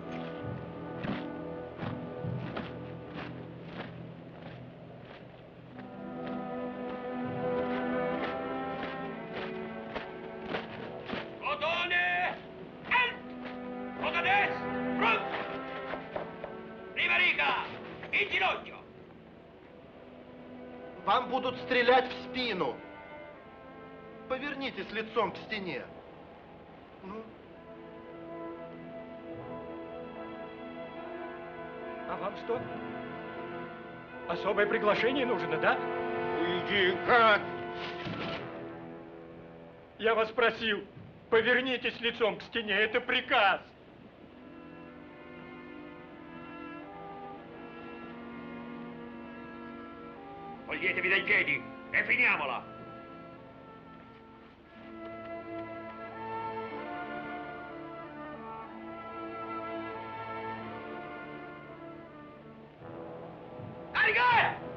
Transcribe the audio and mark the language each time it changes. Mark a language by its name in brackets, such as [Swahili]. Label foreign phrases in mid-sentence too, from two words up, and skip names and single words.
[Italian] Plotone! Help! Foto a destra! Front! Prima riga! In ginocchio! [Russian] Вам будут стрелять в спину. Повернитесь лицом к стене. Ну. А вам что? Особое приглашение нужно, да? Уйди, как? Я вас просил, повернитесь лицом к стене, это приказ. [Italian] Toglietevi dai piedi e finiamola! Carica!